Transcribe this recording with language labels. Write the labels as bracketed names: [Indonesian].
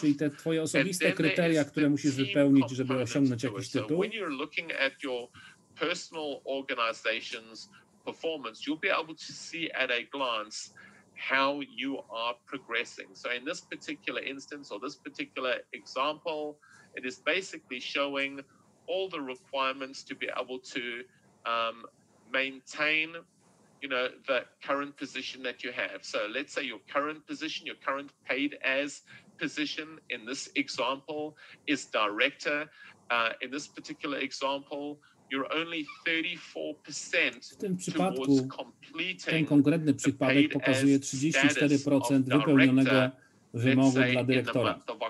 [Polish] Czyli te twoje osobiste kryteria, które musisz wypełnić, żeby osiągnąć jakiś tytuł. [English] When you're looking at your personal organization's performance, you'll be able to see at a glance how you are progressing. So in this particular instance or this particular example, it is basically showing all the requirements to be able to maintain the current position that you have. So let's say your current position, your current paid as position in this example is director. In this particular example, you're only 34% [Polish] w tym przypadku ten konkretny przypadek pokazuje 34% wypełnionego wymogu dla dyrektora.